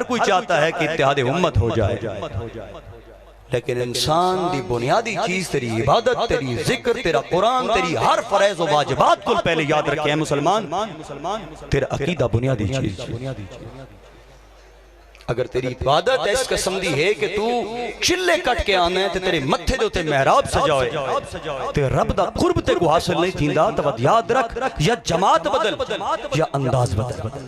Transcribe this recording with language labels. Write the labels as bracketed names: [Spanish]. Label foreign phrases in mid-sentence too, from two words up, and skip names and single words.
[Urdu] ہر کوئی چاہتا ہے کہ اتحاد امت ہو جائے، لیکن انسان دی بنیادی چیز تیری عبادت، تیری ذکر، تیرا قرآن، تیری ہر فرائض و واجبات کو پہلے یاد رکھے ہیں مسلمان، تیرا عقیدہ بنیادی چیز۔ [Punjabi] اگر تیری عبادت اس قسم دی ہے کہ تو چلے کٹ کے آنے ہیں تے تیرے متھے دے تے محراب سجائے تے رب دا قرب تے کو حاصل نہیں تھیندا، تو بات یاد رکھ یا جماعت بدل یا انداز بدل۔